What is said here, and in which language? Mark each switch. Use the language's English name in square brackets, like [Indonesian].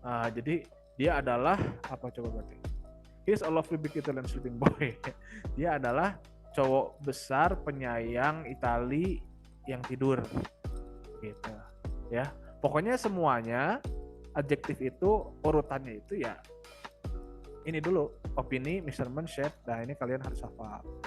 [Indonesian] Jadi dia adalah apa coba berarti? [English] He is a lovely big Italian sleeping boy. [Indonesian] Dia adalah cowok besar penyayang Itali yang tidur. Gitu. Ya. Pokoknya semuanya adjektif itu urutannya itu ya ini dulu, opini, measurement, shape. Nah, ini kalian harus hafal.